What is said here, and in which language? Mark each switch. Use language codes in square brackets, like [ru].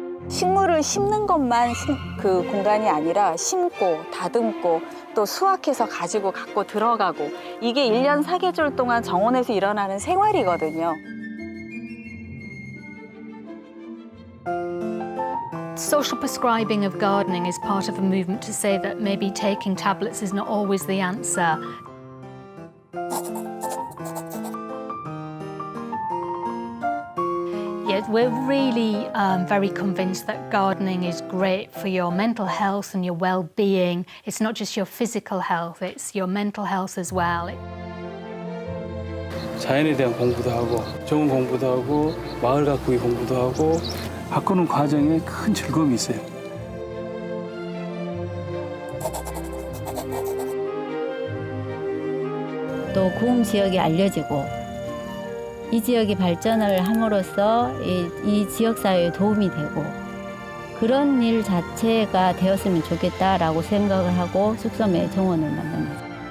[ko] 식물을 심는 것만 그 공간이 아니라 심고 다듬고 또 수확해서 가지고 갖고 들어가고 이게 1년 사계절 동안 정원에서 일어나는 생활이거든요. [en] Social prescribing of gardening is part of a movement to say that maybe taking tablets is not always the answer. Yes, we're really very convinced that gardening is great for your mental health and your well-being. It's not just your physical health, it's your mental health as well. [ko] 자연에 대한 공부도 하고 좋은 공부도 하고 마을 가꾸기 공부도 하고 바꾸는 과정에 큰 즐거움이 있어요. 또 구흥 지역이 알려지고 이 지역이 발전을 함으로써 이 지역 사회에 도움이 되고 그런 일 자체가 되었으면 좋겠다라고 생각을 하고 쑥섬의 정원을 만든 거죠.